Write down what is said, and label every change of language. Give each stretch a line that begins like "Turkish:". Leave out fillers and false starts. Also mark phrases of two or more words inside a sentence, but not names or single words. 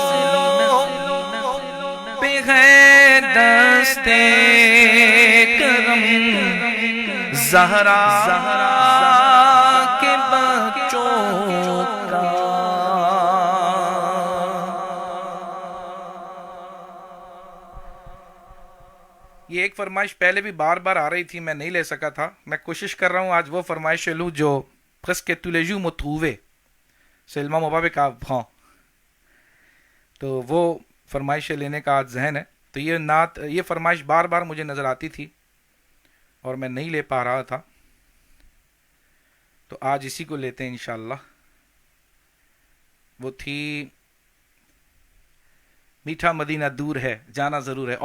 Urdu: پہ ہے دستے کرم زہرا کے بچوں کا. یہ ایک فرمائش پہلے بھی بار بار آ رہی تھی، میں نہیں لے سکا تھا. میں کوشش کر رہا ہوں آج وہ فرمائشیں لوں جو
French: presque tous les jours me trouvais. C'est le moment avec avant.
Urdu: تو وہ فرمائشیں لینے کا آج ذہن ہے. تو یہ نعت، یہ فرمائش بار بار مجھے نظر آتی تھی اور میں نہیں لے پا رہا تھا، تو آج اسی کو لیتے ہیں انشاءاللہ. وہ تھی میٹھا مدینہ دور ہے جانا ضرور ہے.